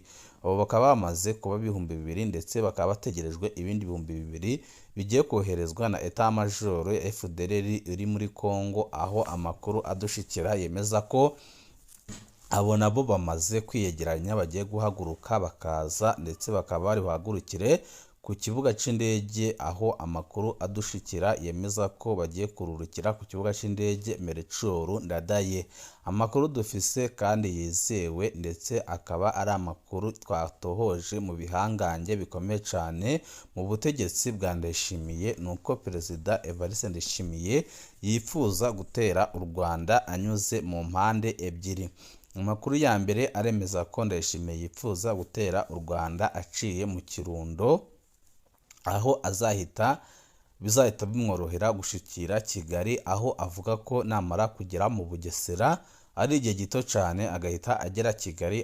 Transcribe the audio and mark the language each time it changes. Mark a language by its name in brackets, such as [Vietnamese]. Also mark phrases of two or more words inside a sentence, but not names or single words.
[Rundi] Abo bakaba bamaze kuba 2,000 ndetse bakaba bategerejwe ibindi 2,000 bigiye koherezwa na [French] Etat Major [Rundi] ya FDLR iri muri Kongo, aho amakuru adushikira yemeza ko abo nabo bamaze kwiyegeranya bagiye guhaguruka bakaza, ndetse bakaba bari buhagurukire ku kibuga cy'indege, aho amakuru adushikira yemeza ko bagiye kururukira ku kibuga cy'indege Melchior Ndadaye. Amakuru dufise kandi yizewe, ndetse akaba ari amakuru twatohoje mu bihangange bikomeye cyane mu butegetsi bwa Ndayishimiye, nuko Perezida Evariste Ndayishimiye yifuza gutera u Rwanda anyuze mu mpande ebyiri. Amakuru ya mbere aremeza ko Ndayishimiye yifuza gutera u Rwanda aciye mu Kirundo, aho bizahita bimworohera gushikira Kigali, aho avuga ko namara kugera mu Bugesera ari igihe gito cyane agahita agera Kigali.